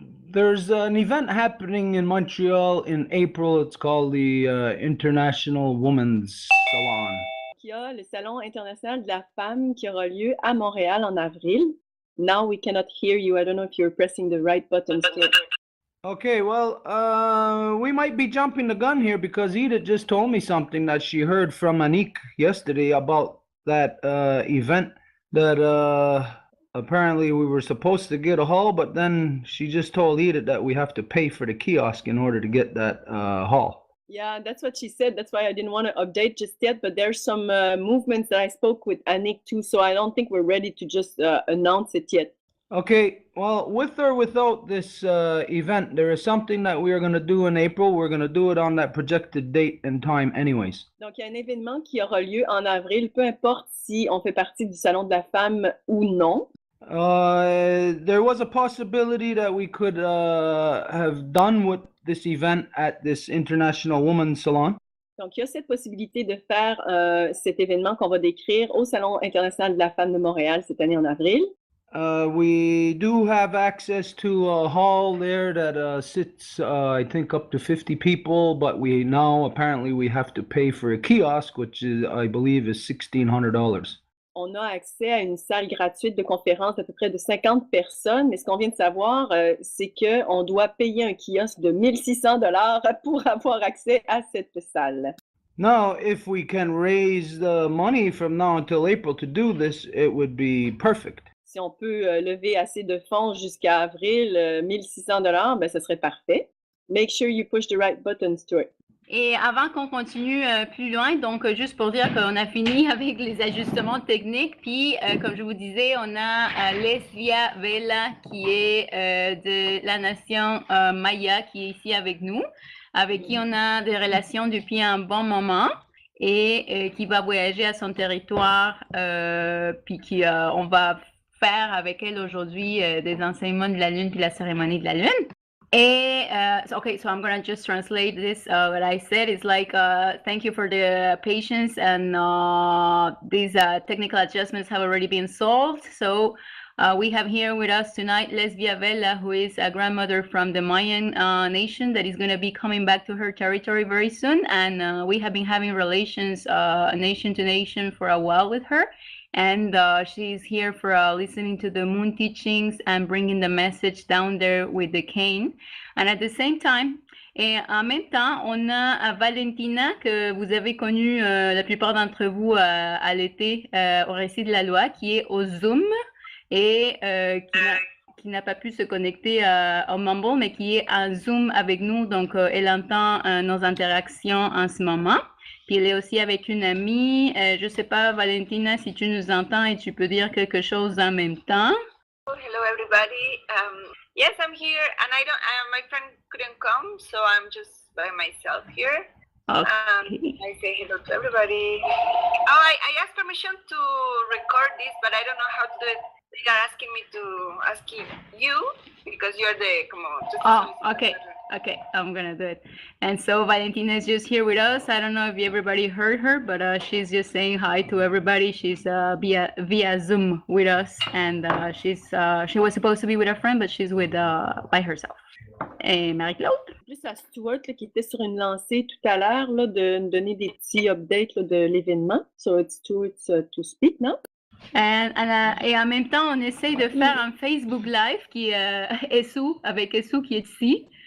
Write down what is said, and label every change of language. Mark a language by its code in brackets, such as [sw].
[en] There's an event happening in Montreal in April. It's called the International Women's Salon. [fr] Il y a le Salon international de la femme qui aura lieu à Montréal en avril. [en] Now we cannot hear you. I don't know if you're pressing the right buttons. Okay, well, we might be jumping the gun here because Edith just told me something that she heard from Anik yesterday about that event that apparently we were supposed to get a hall, but then she just told Edith that we have to pay for the kiosk in order to get that hall. Yeah, that's what she said. That's why I didn't want to update just yet, but there's some movements that I spoke with Anik too, so I don't think we're ready to just announce it yet. Okay, well, with or without this event, there is something that we are going to do in April. We're going to do it on that projected date and time anyways. [fr] Donc, il y a un événement qui aura lieu en avril, peu importe si on fait partie du Salon de la femme ou non. [en] There was a possibility that we could have done with this event at this International Women's Salon. [fr] Donc, il y a cette possibilité de faire cet événement qu'on va décrire au Salon international de la femme de Montréal cette année en avril. [en] We do have access to a hall there that sits, I think, up to 50 people, but we now apparently we have to pay for a kiosk, which is, I believe, is $1,600. [fr] On a accès à une salle gratuite de conférence d'à peu près de 50 personnes, mais ce qu'on vient de savoir, c'est qu'on doit payer un kiosque de $1,600 pour avoir accès à cette salle. [en] Now, if we can raise the money from now until April to do this, it would be perfect. [fr] Si on peut lever assez de fonds jusqu'à avril, $1,600, ben, ce serait parfait. [en] Make sure you push the right buttons, Stuart. [fr] Et avant qu'on continue plus loin, donc juste pour dire qu'on a fini avec les ajustements techniques, puis comme je vous disais, on a Lesvia Vela qui est de la nation Maya qui est ici avec nous, avec qui on a des relations depuis un bon moment et qui va voyager à son territoire, puis qui on va faire avec elle aujourd'hui des enseignements de la Lune puis la cérémonie de la Lune. [en] Okay, so I'm gonna just translate this. What I said is like, thank you for the patience, and these technical adjustments have already been solved. So we have here with us tonight Lesvia Vela, who is a grandmother from the Mayan nation that is going to be coming back to her territory very soon. And we have been having relations nation to nation for a while with her. And she's here for listening to the moon teachings and bringing the message down there with the cane. And at the same time, [fr] et en même temps, on a Valentina, que vous avez connue la plupart d'entre vous à l'été au Récit de la Loi, qui est au Zoom et qui n'a pas pu se connecter au Mumble, mais qui est en Zoom avec nous. Donc, elle entend nos interactions en ce moment. Puis elle est aussi avec une amie. Je ne sais pas, Valentina, si tu nous entends et tu peux dire quelque chose en même temps. [en] Hello, everybody. Yes, I'm here, and my friend couldn't come, so I'm just by myself here. I say hello to everybody. Oh, I asked permission to record this, but I don't know how to do it. They are asking me to ask you because you're the Okay. Okay, I'm gonna do it. And so Valentina is just here with us. I don't know if everybody heard her, but she's just saying hi to everybody. She's via Zoom with us, and she was supposed to be with a friend, but she's with by herself. [fr] Et Marie-Claude? Plus à Stuart là, qui était sur une lancée tout à l'heure là, de nous donner des petits updates là, de l'événement. [en] So it's to speak now. [fr] Et en même temps, on essaye de faire un Facebook Live qui avec Essou qui est ici.